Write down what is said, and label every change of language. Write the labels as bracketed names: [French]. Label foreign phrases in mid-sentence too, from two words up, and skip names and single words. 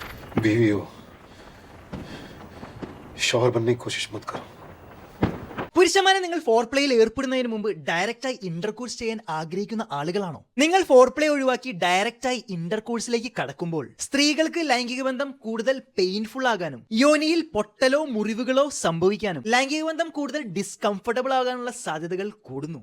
[Hindi] बीवी हो, शौहर बनने की कोशिश मत करो। [Malayalam] പുരുഷന്മാരെ നിങ്ങൾ ഫോർ പ്ലേയിൽ ഏർപ്പെടുന്നതിന് മുമ്പ് [English] directly intercourse [Malayalam] ചെയ്യാൻ ആഗ്രഹിക്കുന്ന ആളുകളാണോ? നിങ്ങൾ ഫോർ പ്ലേ ഒഴിവാക്കി [English] directly intercourse [Malayalam] കടക്കുമ്പോൾ സ്ത്രീകൾക്ക് ലൈംഗിക ബന്ധം കൂടുതൽ പെയിൻഫുൾ ആകാനും യോനിയിൽ പൊട്ടലോ മുറിവുകളോ സംഭവിക്കാനും ലൈംഗിക ബന്ധം കൂടുതൽ ഡിസ്കംഫർട്ടബിൾ ആകാനുള്ള സാധ്യതകൾ കൂടുന്നു.